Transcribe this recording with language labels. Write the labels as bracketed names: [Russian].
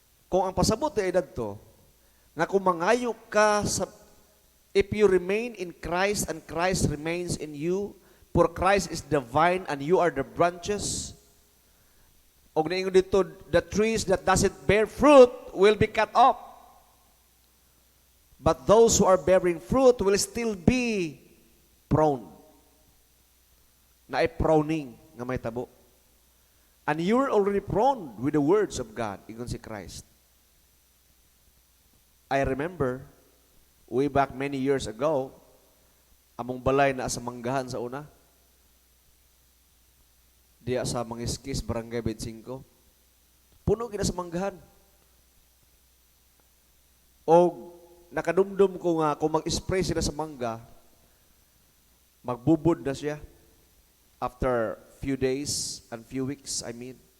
[Cebuano] Kung ang pasabot ay dadto, nga kung mangayo ka sa, [English] if you remain in Christ and Christ remains in you, for Christ is the vine and you are the branches, [Cebuano] og naingon dito, [English] the trees that doesn't bear fruit will be cut off. But those who are bearing fruit will still be pruned. [Cebuano] Na ay pruning nga may tabo. [English] And you're already pruned with the words of God, [Cebuano] ingon si Christ. [English] I remember, way back many years ago, [Cebuano] among balay na sa manggahan sa una, diya sa Mangiskis, Barangay 25. Puno gina sa manggahan. O nakadumdum ko nga kung mag-spray sila sa mangga, Magbubod na siya [English] after few days and few weeks, I mean.